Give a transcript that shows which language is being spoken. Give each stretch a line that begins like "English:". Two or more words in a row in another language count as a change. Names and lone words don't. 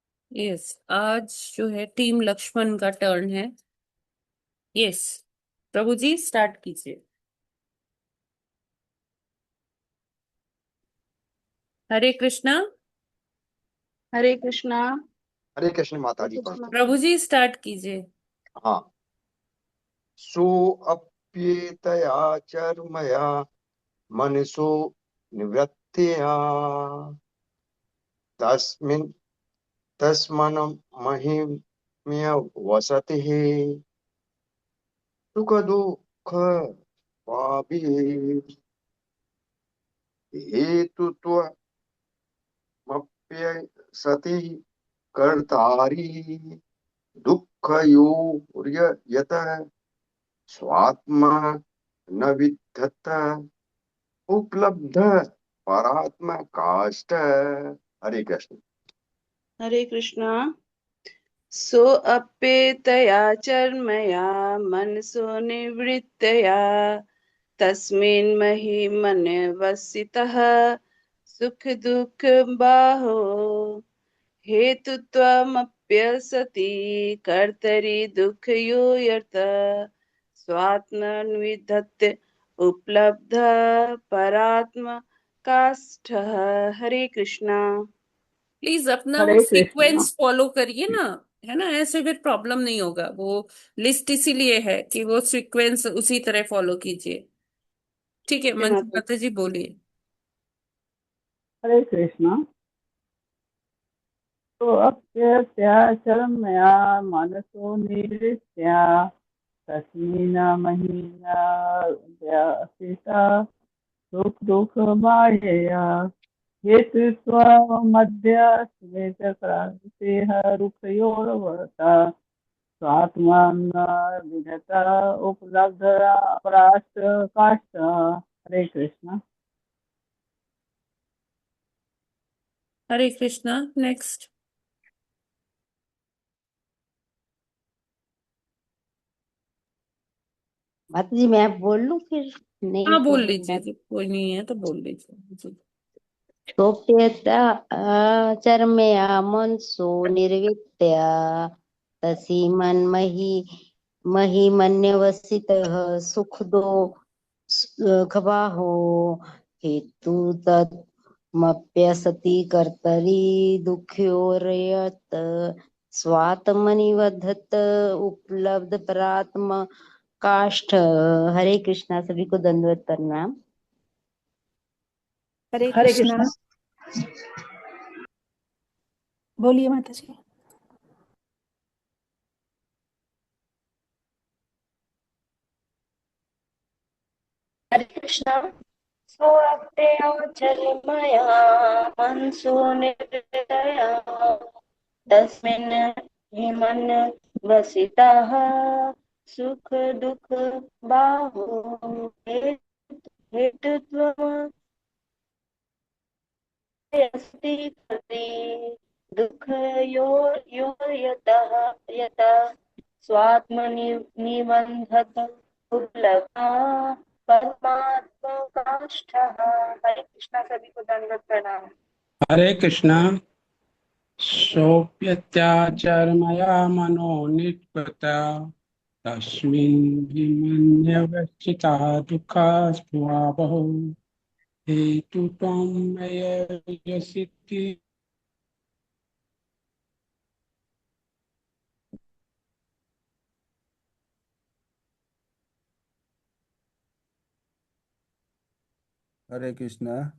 Hindi: यस, आज जो है टीम लक्ष्मण का टर्न है। यस, प्रभु जी स्टार्ट कीजिए। हरे कृष्णा। हरे कृष्णा। हरे कृष्ण माता जी पढ़ते हैं। प्रभु जी स्टार्ट कीजिए। हाँ।
Sanskrit: सोऽप्येतया चर्मया मनसो निवृत्त्या तस्मिन् तस्मन् महिम्य वसतिः सुख दुःख हेतुत्वमप्यसति कर्तारि दुःखयोर्यतः स्वात्मा न विद्धत उपलब्ध परात्म काष्ठ।
Hindi: हरे कृष्ण। हरे कृष्णा।
Sanskrit: सो अप्येतया चर्मया मनसो निवृत्तया तस्मिन् महिमन्यवसितः सुख दुःख बाहो हेतुत्वमप्यसति कर्तरि दुःखयो यत स्वात्मन्विधत्ते उपलब्ध परात्म काष्ठः।
Hindi: हरे कृष्णा। प्लीज अपना वो हरे कृष्णा।
English: sequence follow
Hindi: करिए ना, है ना, ऐसे फिर प्रॉब्लम नहीं होगा। वो लिस्ट इसीलिए है कि वो सीक्वेंस उसी तरह फॉलो कीजिए। ठीक है, हे मंजू माता माता जी बोलिए। हरे कृष्णा।
Sanskrit: तो अप्यत्याचरमया मनसो निवृत्त्या तस्मिन् महीना व्यासिता सुख दुःख मायया हेतुत्वमद्य स्मितक्रान्तिः रुक्षयोर्वता स्वात्मन् विगता उपलब्ध परास्त काष्ठ।
Hindi: हरे कृष्णा। हरे कृष्णा। नेक्स्ट। माता जी मैं बोल लूं फिर? नहीं हाँ बोल बोलूंगा। लीजिए, जब कोई नहीं है तो बोल लीजिए जी।
Sanskrit: सोप्यता चर्मया मनसो निर्वित्या तसीमन्महि महिमन्यवसितः सुखदो खबाहो हेतु तमप्यसति कर्तरि दुःख्योर्यत् स्वात्मनिवधत उपलब्ध परात्म काष्ठ।
Hindi: हरे कृष्णा। सभी को दंडवत प्रणाम। हरे हरे कृष्णा। कृष्णा। बोलिए माता जी। हरे कृष्णा।
Sanskrit: सोऽप्ययचर्मया मनसो निर्दया तस्मिन् हिमन्वसितः सुख दुःख बाहो हेतुत्वमस्ति कृते दुःख यो यो यतः यतः स्वात्मनि निबन्धत उपलब्धा परमात्मा काष्ठः।
Hindi: हरे कृष्णा। सभी को दंडवत प्रणाम।
Sanskrit: हरे कृष्णा। सोऽप्यत्याचारमया मनो निष्पत्ता तस्मिन् विमन्यवसिता दुःखास्पृहावहौ हेतुत्वं मय्यसिद्धि।
Hindi: हरे कृष्णा।